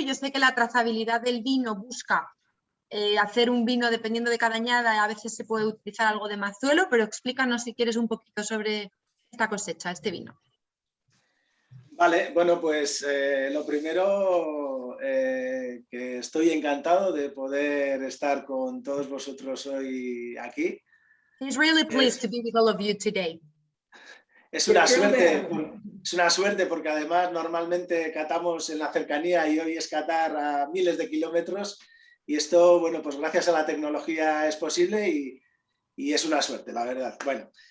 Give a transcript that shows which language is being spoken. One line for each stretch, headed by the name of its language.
Spanish: Yo sé que la trazabilidad del vino busca hacer un vino dependiendo de cada añada, a veces se puede utilizar algo de mazuelo, pero explícanos si quieres un poquito sobre esta cosecha, este vino. Vale, bueno, pues lo primero, que estoy encantado de poder estar con todos vosotros hoy aquí.
English: He's really pleased to be with all of you today.
Spanish: Es una suerte porque además normalmente catamos en la cercanía y hoy es catar a miles de kilómetros, y esto, bueno, pues gracias a la tecnología es posible y es una suerte, la verdad. Bueno.